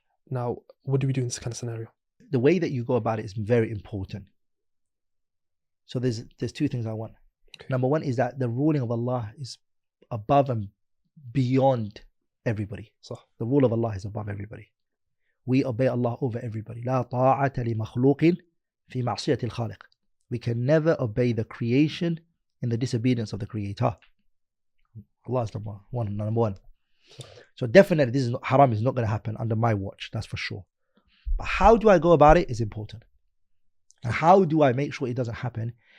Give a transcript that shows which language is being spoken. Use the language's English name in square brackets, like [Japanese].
[English] Now, what do we do in this kind of scenario? The way that you go about it is very important. So there's two things I want. Okay. Number one is that the ruling of Allah is above and beyond everybody. So the rule of Allah is above everybody. We obey Allah over everybody. [Arabic] لا طاعة لمخلوق في معصية الخالق. [English] We can never obey the creation in the disobedience of the Creator. Allah is number one. So definitely this is haram is not going to happen under my watch, that's for sure. But how do I go about it is important. And how do I make sure it doesn't happen?